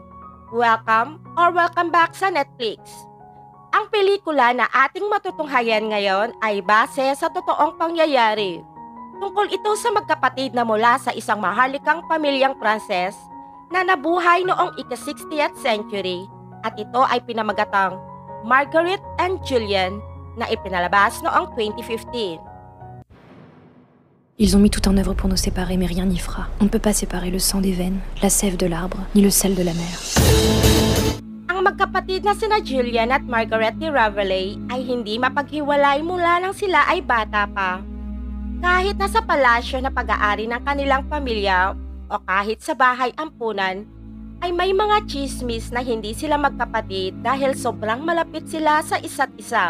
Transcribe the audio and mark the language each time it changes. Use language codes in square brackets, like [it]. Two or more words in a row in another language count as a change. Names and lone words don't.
[en] Welcome back [tl] sa Netflix. Ang pelikula na ating matutunghayan ngayon ay base sa totoong pangyayari. Tungkol ito sa magkapatid na mula sa isang maharlikang pamilyang Pranses na nabuhay noong ika-60th century at ito ay pinamagatang Marguerite and Julien na ipinalabas noong 2015. [fr] Ils ont mis tout en œuvre pour nous séparer, mais rien n'y fera. On ne peut pas séparer le sang des veines, la sève de l'arbre, ni le sel de la mer. [tl] Ang magkapatid na sina Julien at Margaret de Ravelay ay hindi mapaghiwalay mula nang sila ay bata pa. Kahit nasa palasyo na pag-aari ng kanilang pamilya o kahit sa bahay ampunan, ay may mga chismis na hindi sila magkapatid dahil sobrang malapit sila sa isa't isa.